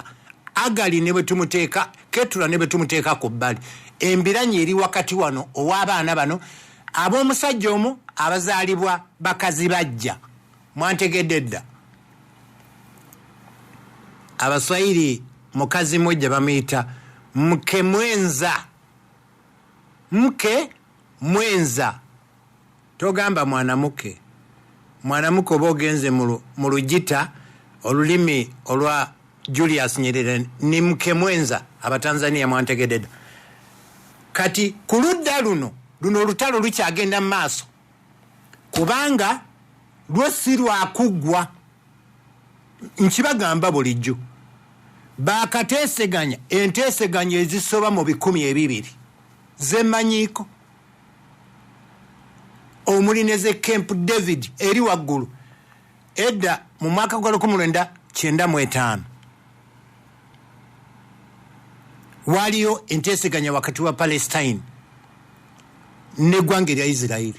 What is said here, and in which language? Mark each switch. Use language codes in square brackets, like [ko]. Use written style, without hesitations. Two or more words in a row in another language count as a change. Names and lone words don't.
[lg] Agali ne bwe tumuteeka, Ketura ne bwe tumuteeka ku bbali. Embiranyi eri wakati wano ow'abaana bano ab'omusajja omu abazaalibwa bakazi bajja. Mwantegedde dda. Abaswahili mukazi mmoja bamuyita [sw] mke mwenza. Mke mwenza. [lg] Togamba mwanamuke. Mwanamuke oba ogenze mu Lugita olulimi olwa Julius Nyerere [sw] ni mke mwenza. [lg] Abatanzania mwantegedde dda. Kati ku ludda luno olutalo lukyagenda mu maaso kubanga lwo si lwakuggwa. Nkibagamba bulijjo bakateeseganya enteeseganya ezisoba mu 200 zemmanyiiko omuli ne ze Camp David eri waggulu edda mu mwaka gwa 1995 waliyo enteeseganya wakati wa Palestine n'eggwanga erya Isirairi.